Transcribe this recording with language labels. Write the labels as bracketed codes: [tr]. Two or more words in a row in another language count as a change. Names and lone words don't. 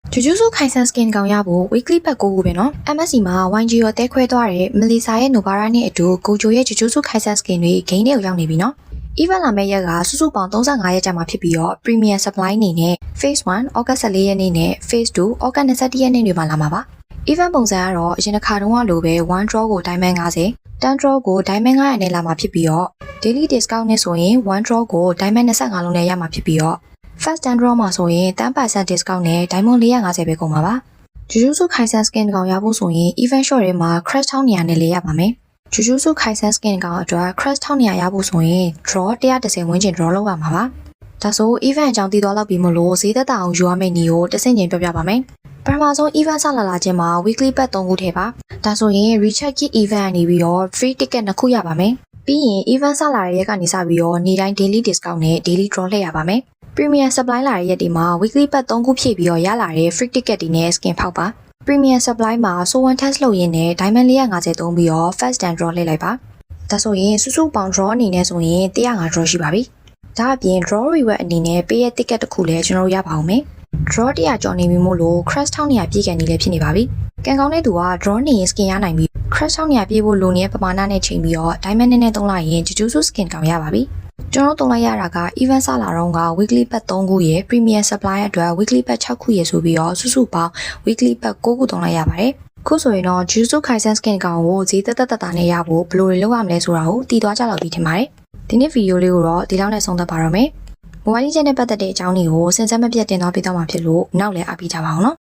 [my] Jujutsu Kaisen skin ကောင်ရဖို့ [en] weekly pack [my] ကိုပဲနော် MSC မှာ YG ရောတဲခွဲသွားတဲ့ Melissa ရဲ့ Nobara နဲ့အတူ Gojo ရဲ့ Jujutsu Kaisen skin တွေ game ထဲကိုရောက်နေပြီနော် event လာမယ့်ရက်ကစုစုပေါင်း35ရက်ကြာမှာဖြစ်ပြီးတော့ [en] premium supply [my] အနေနဲ့ phase 1 August 14ရက်နေ့နဲ့ phase 2 August 21ရက်နေ့တွေမှာလာမှာပါ event ပုံစံကတော့အရင်တစ်ခါတုန်းကလိုပဲ [en] one draw [my] ကို diamond 50 10 draw ကို diamond 900နဲ့လာမှာဖြစ်ပြီးတော့ [en] daily discount [my] နဲ့ဆိုရင် [en] one draw [my] ကို diamond 25လုံးနဲ့ရမှာ ဖြစ်ပြီးတော့ [en] First and draw [my] မှာဆိုရင် 10% discount နဲ့ diamond 450ပဲကုန်ပါပါ Jujutsu Kaisen skin ကောင်ရဖို့ဆိုရင် [en] event shop [my] တွေမှာ crash 1200နဲ့လေးရပါမယ် Jujutsu Kaisen skin ကောင်အတွက် crash 1200ရဖို့ဆိုရင် draw 130ဝန်းကျင် draw လုပ်ရမှာပါဒါဆို event အကြောင်းသိသွားလောက်ပြီးမလို့ဈေးသက်သာအောင်ယူရမယ့်နည်းကိုတစ်ဆင့်ချင်းပြောပြပါမယ်ပထမဆုံး event စ လာခြင်းမှာ [en] weekly pack [my] 3ခုထည့်ပါဒါဆိုရင် [en] recharge kit event [my] ကနေပြီးတော့ [en] free ticket [my] 2ခုရပါမယ်ပြီးရင် event စလာတဲ့ရက်ကနေစပြီးတော့နေ့တိုင်း [en] daily discount [my] နဲ့ [en] daily draw [my] လှည့်ရပါမယ် [en] Premium supply [my] လာတဲ့ရက်ဒီမှာ [en] weekly pack [my] 3ခုဖြည့်ပြီးတော့ရ လာတဲ့ [en] free ticket [my] တွေနဲ့ skin ဖောက်ပါ [en] Premium supply [my] မှာ [en] one test [my] လုပ်ရင်းနဲ့ diamond 450သုံးပြီးတော့ [en] first and draw [my] လှည့်လိုက်ပါဒါဆိုရင်စုစုပေါင်း draw အနေနဲ့ဆိုရင်105 draw ရှိပါပြီ ဒါအပြင် [en] draw reward [my] အနေနဲ့ပေးရ ticket တစ်ခုလည်းကျွန်တော်ရပါအောင်မယ် draw 100ကျော်နေပြီမို့လို့ crash 1200ပြည့်ကန်နေလည်းဖြစ်နေပါပြီကံကောင်းတဲ့ သူက draw နေရင် skin ရနိုင်ပြီ crash 1200ပြည့်ဖို့လိုနေတဲ့ပမာဏနဲ့ချိန်ပြီးတော့ diamond နဲ့သုံးလိုက်ရင် Jujutsu skin ကောင်ရပါပြီကျွန်တော်တုံးလိုက်ရတာက event စလာတော့က [en] weekly pack [my] 3ခုရယ် [en] premium supply [my] အတွက် [en] weekly pack [my] 6ခုရယ်ဆိုပြီးတော့စုစုပေါင်း [en] weekly pack [my] 9ခုတုံးလိုက်ရပါတယ်ခုဆိုရင်တော့ Jujutsu Kaisen skin ကောင်ကိုဈေးတက်တာနဲ့ရဖို့ဘယ်လိုတွေလုပ်ရမလဲဆိုတာကိုတည်သွားကြလောက်ပြီးထင်ပါတယ်ဒီနေ့ဗီဒီယိုလေးကိုတော့ဒီလောက်နဲ့ဆုံးသက်ပါတော့မယ် mobile legend နဲ့ပတ်သက်တဲ့အကြောင်းတွေကိုစဉ်ဆက်မပြတ်တင်သွားပေးတော့မှာဖြစ်လို့နောက်လည်းအားပေးကြပါအောင်နော်